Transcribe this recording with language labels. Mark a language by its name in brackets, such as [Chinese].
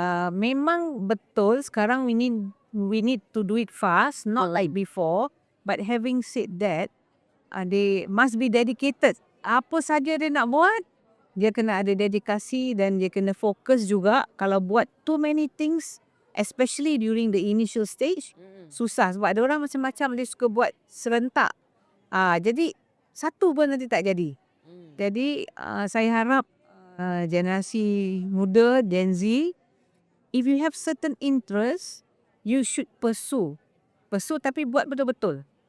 [Malay] Memang betul sekarang [English] we need to do it fast, not like before. But having said that, they must be dedicated. [Malay] Apa saja dia nak buat, dia kena ada dedikasi dan dia kena fokus juga. Kalau buat [English] too many things, especially during the initial stage, [Malay] susah. Sebab ada orang macam-macam, dia suka buat serentak. Jadi satu pun nanti tak jadi. Jadi saya harap generasi muda, Gen Z, [English] if you have certain interest, you should pursue [Malay] tapi buat betul-betul.